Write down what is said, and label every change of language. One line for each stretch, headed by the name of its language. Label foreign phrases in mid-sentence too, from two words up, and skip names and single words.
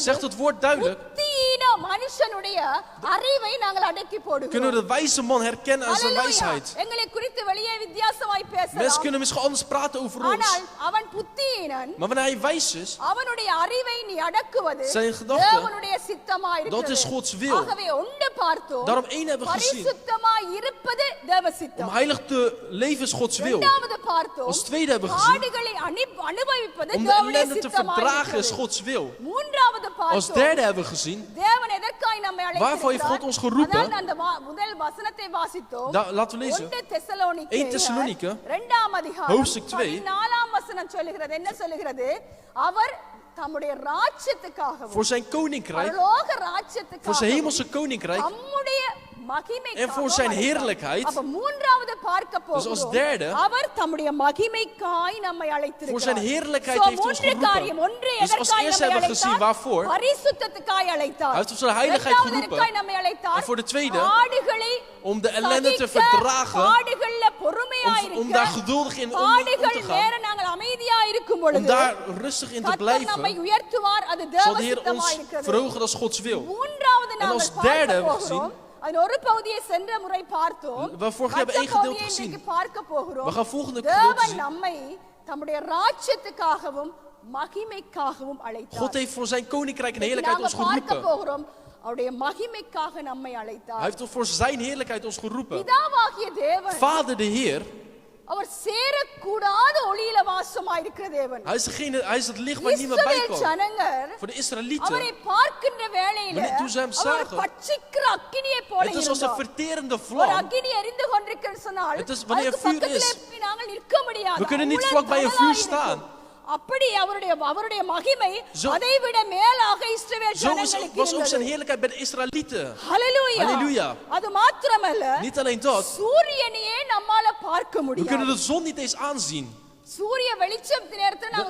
Dutch: zegt het woord duidelijk,
Tamil: புத்தியீன மனுஷனுடைய அறிவை நாங்கள் அடக்கி
Dutch: kunnen we
Tamil: போடுகிறோம்.
Dutch: de wijze man herkennen aan zijn Halleluja. wijsheid.
Tamil: எங்களை குறித்து வெளியே வித்தியாசமாய்
Dutch: Mensen
Tamil: பேசலாம்.
Dutch: kunnen misschien anders praten over ons.
Tamil: ஆனால் அவன் புத்தியீனன்,
Dutch: Maar wanneer hij wijs is,
Tamil: அவனுடைய அறிவை நீ அடக்குவது
Dutch: Zijn gedachten,
Tamil: தேவனுடைய சித்தமாய்
Dutch: dat is
Tamil: இருக்கிறது.
Dutch: Gods wil.
Tamil: ஆகவே ஒன்று பார்த்தோம்,
Dutch: Daarom één hebben we gezien.
Tamil: பரிசுத்தமாய் இருப்பது தேவ
Dutch: Om
Tamil: சித்தம்.
Dutch: heilig te leven is Gods wil.
Tamil: இரண்டாவது பார்த்தோம்,
Dutch: Als tweede hebben we gezien,
Tamil: பாடுகளை அனுபவிப்பது
Dutch: om de
Tamil: தேவனுடைய
Dutch: ellende te
Tamil: சித்தமாய்
Dutch: verdragen is
Tamil: இருக்கிறது.
Dutch: Gods wil.
Tamil: மூன்றாவது
Dutch: Als
Tamil: பார்த்தோம்,
Dutch: derde hebben we gezien,
Tamil: தேவன் எதற்காய் நம்மை
Dutch: Waarvoor heeft God ons geroepen?
Tamil: அதான் அந்த முதல் வசனத்தை வாசித்தோம்.
Dutch: laten we lezen.
Tamil: 1 தெசலோனிக்கேயர் 1 தெசலோனிக்கே, 2ஆம் அதிகாரம்
Dutch: hoofdstuk 2,
Tamil: 14ஆம் வசனம் சொல்லுகிறது. என்ன சொல்லுகிறது? அவர் தம்முடைய ராஜ்யத்துக்காகவும்
Dutch: voor zijn koninkrijk,
Tamil: பரலோக
Dutch: voor zijn
Tamil: ராஜ்யத்துக்காகவும்
Dutch: hemelse koninkrijk,
Tamil: தம்முடைய
Dutch: En voor zijn heerlijkheid.
Tamil: அப்ப மூன்றாவது பார்க்க
Dutch: Dus als
Tamil: போகிறோம்,
Dutch: derde,
Tamil: அவர் தம்முடைய மகிமைக்காய் நம்மை அழைத்திருக்கிறார்.
Dutch: voor zijn heerlijkheid So, heeft ons
Tamil: மூன்று காரியம்.
Dutch: geroepen.
Tamil: ஒன்று
Dutch: Dus als
Tamil: எதற்காய்
Dutch: eerste
Tamil: நம்மை
Dutch: hebben we gezien
Tamil: அழைத்தார்?
Dutch: waarvoor.
Tamil: பரிசுத்தத்துக்காய் அழைத்தார்.
Dutch: Hij heeft ons zijn heiligheid
Tamil: இரண்டாவது
Dutch: geroepen.
Tamil: எதற்காய் நம்மை அழைத்தார்?
Dutch: En voor de tweede,
Tamil: பாடுகளை
Dutch: om de ellende te
Tamil: சகிக்க,
Dutch: verdragen,
Tamil: பாடுகள்ல பொறுமையாய்
Dutch: om
Tamil: இருக்க,
Dutch: daar geduldig in om
Tamil: பாடுகள்
Dutch: te gaan,
Tamil: நேரம் நாங்கள் அமைதியா இருக்கும்
Dutch: om
Tamil: பொழுது
Dutch: daar rustig in te
Tamil: கர்த்தர் நம்மை
Dutch: blijven,
Tamil: உயர்த்துவார். அது
Dutch: zal de Heer
Tamil: தேவசித்தமாய்
Dutch: ons
Tamil: இருக்கிறது.
Dutch: verhogen als Gods wil.
Tamil: மூன்றாவது
Dutch: En
Tamil: நாங்கள்
Dutch: als derde
Tamil: பார்க்க
Dutch: hebben we
Tamil: போகிறோம். அதன் ஒரு பகுதியை சென்ற முறை பார்த்தோம்.
Dutch: We vorige keer hebben
Tamil: மற்ற
Dutch: één gedeelte
Tamil: பகுதியை
Dutch: gezien.
Tamil: இன்றைக்கு பார்க்க போகிறோம்.
Dutch: We gaan volgende gedeelte
Tamil: தேவன்
Dutch: zien.
Tamil: நம்மை தம்முடைய ராஜ்யத்துக்காகவும் மகிமைக்காகவும்
Dutch: God
Tamil: அழைத்தார்.
Dutch: heeft voor zijn koninkrijk en heerlijkheid
Tamil: நாம
Dutch: ons
Tamil: பார்க்க
Dutch: geroepen.
Tamil: போகிறோம் அவருடைய மகிமைக்காக நம்மை
Dutch: Hij
Tamil: அழைத்தார்.
Dutch: heeft voor zijn heerlijkheid ons geroepen.
Tamil: பிதாவாகிய தேவன்
Dutch: Vader de Heer,
Tamil: அவர் சேரக்கூடாத ஒளியில வாசமாயிருக்கிற தேவன்.
Dutch: hij is het licht waar niemand bij
Tamil: இஸ்ரவேல்
Dutch: kan.
Tamil: ஜனங்கள்
Dutch: Voor de
Tamil: அவரை
Dutch: Israëlieten,
Tamil: பார்க்கின்ற வேளையில
Dutch: wanneer toen ze hem
Tamil: அவர்
Dutch: zagen,
Tamil: பட்சிக்கிற அக்கினியை போல
Dutch: het is als een
Tamil: இருந்தார்.
Dutch: verterende
Tamil: ஒரு
Dutch: vlam.
Tamil: அக்கினி எரிந்து கொண்டிருக்கிறது சொன்னால்
Dutch: Het is wanneer
Tamil: அதுக்கு
Dutch: vuur
Tamil: பக்கத்திலே
Dutch: is.
Tamil: போய் நாங்கள் நிற்க முடியாது.
Dutch: We kunnen niet
Tamil: அவ்வளவு
Dutch: vlak bij een vuur
Tamil: தணலாய்
Dutch: staan.
Tamil: இருக்கும். அப்படி அவருடைய மகிமை
Dutch: Zo-
Tamil: அதைவிட மேலாக இஸ்ரவேல்
Dutch: Zo
Tamil: ஜனங்களுக்கு
Dutch: was ook zijn
Tamil: இருந்தது.
Dutch: heerlijkheid bij de Israëlieten.
Tamil: ஹல்லேலூயா.
Dutch: Halleluja.
Tamil: அது மாத்திரமல்ல
Dutch: Niet alleen dat,
Tamil: சூரியனையே நம்மால பார்க்க
Dutch: we kunnen
Tamil: முடியாது.
Dutch: de zon niet eens aanzien.
Tamil: சூரிய வெளிச்சம் நேரத்துல நாம